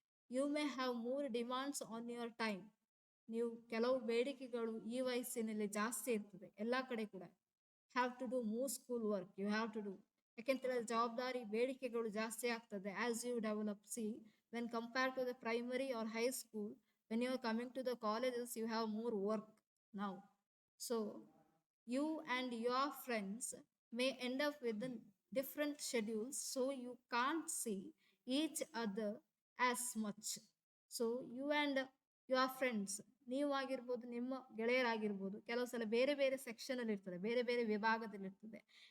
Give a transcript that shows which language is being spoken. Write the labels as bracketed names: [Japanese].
[English] You may have more demands on your time. [Kannada] ನೀವು ಕೆಲವು ಬೇಡಿಕೆಗಳು ಈ ವಯಸ್ಸಿನಲ್ಲಿ ಜಾಸ್ತಿ ಇರ್ತದೆ ಎಲ್ಲ ಕಡೆ ಕೂಡ. [English] Have to do more school work, you have to do. [Kannada] ಯಾಕೆಂತೇಳಿದ್ರೆ ಜವಾಬ್ದಾರಿ, ಬೇಡಿಕೆಗಳು ಜಾಸ್ತಿ ಆಗ್ತದೆ [English] As you develop. See when compare to the primary or high school, when you are coming to the colleges, you have more work now. So you and your friends may end up with the different schedules, so you can't see each other as much. So you and your friends, [Kannada] ನೀವಾಗಿರ್ಬೋದು, ನಿಮ್ಮ ಗೆಳೆಯರಾಗಿರ್ಬೋದು, ಕೆಲವು ಸಲ ಬೇರೆ ಬೇರೆ section ಅಲ್ಲಿ ಇರ್ತದೆ, ಬೇರೆ ಬೇರೆ ವಿಭಾಗದಲ್ಲಿ ಇರ್ತದೆ.